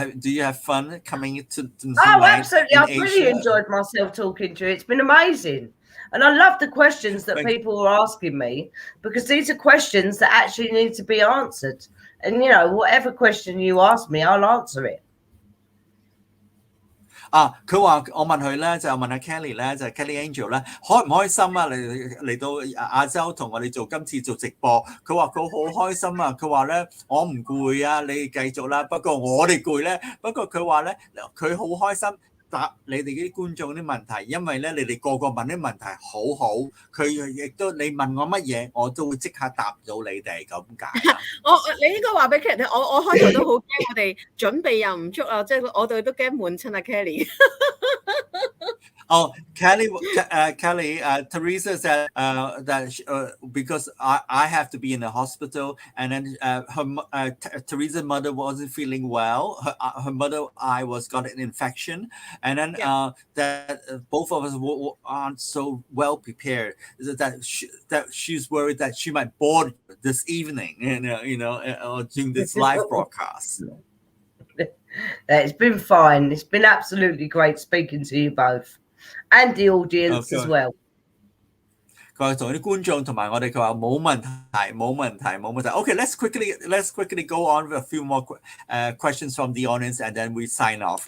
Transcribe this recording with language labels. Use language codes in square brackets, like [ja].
[en] Do you have fun coming to Oh, absolutely! I've really enjoyed myself talking to you. It's been amazing, and I love the questions that people are asking me because these are questions that actually need to be answered. And you know, whatever question you ask me, I'll answer it. [yue] 佢話我問佢咧，就問阿 Kelly 咧，就係 Kelly Angel 咧，開唔開心啊？嚟到亞洲同我哋今次做直播，佢話佢好開心啊！佢話咧我唔攰啊，你繼續啦。不過我哋攰咧，不過佢話咧佢好開心答你哋啲觀眾啲問題，因為咧你哋個問啲問題好好，佢亦都你問我乜嘢，我都會即刻答到你哋咁解。你應該話俾 Kelly 聽，我開頭都好驚，我哋準備又唔足啊，即係我哋都驚悶親阿 Kelly。 [en] Oh, Kelly, Teresa said that because I have to be in the hospital, and then Teresa's mother wasn't feeling well. Her mother got an infection, and then that both of us aren't so well prepared. That she's worried that she might board this evening, or during this live broadcast. It's been fine. It's been absolutely great speaking to you both. And the audience as well. [yue] 佢話同啲觀眾同埋我哋，佢話冇問題。 [en] Okay, let's quickly go on with a few more questions from the audience, and then we sign off.